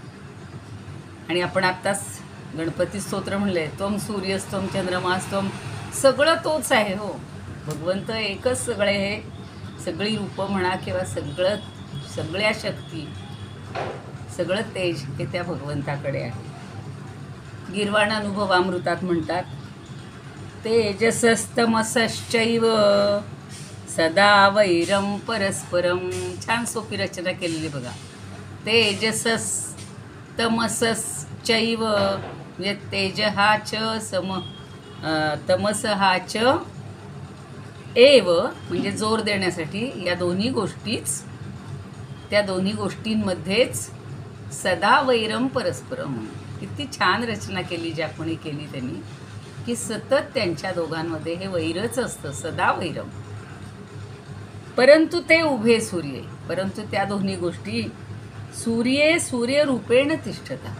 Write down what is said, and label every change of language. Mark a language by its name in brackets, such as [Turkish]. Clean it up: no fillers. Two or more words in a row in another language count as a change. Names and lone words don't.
[Marathi] आणि आपण आत्ताच गणपती स्तोत्र म्हणले, [Sanskrit] त्वम सूर्यस्तम चंद्रमास्तम, [Marathi] सगळं तोच आहे हो. भगवंत एकच सगळे, हे सगळी रूपं म्हणा किंवा सगळ्या शक्ती, सगळं तेज हे त्या भगवंताकडे आहे. गीर्वाण अनुभवामृतात म्हणतात, [Sanskrit] तेजसस्तमसश्चैव सदा वैरम परस्परम. [Marathi] छान सोपी रचना केलेली बघा. तेजसस्तमसश्चैव म्हणजे तेज हा च तमस हा च एव, म्हणजे जोर देण्यासाठी या दोन्ही गोष्टीच, त्या दोन्ही गोष्टींमध्येच [Sanskrit] सदा वैरम परस्परम. [Marathi] किती छान रचना केली, ज्या कोणी केली त्यांनी. की सतत त्यांच्या दोघांमध्ये हे वैरच असतं, [Sanskrit] सदा वैरम. [Marathi] परंतु ते उभे सूर्य, परंतु त्या दोन्ही गोष्टी [Sanskrit] सूर्यरूपेण तिष्ठता.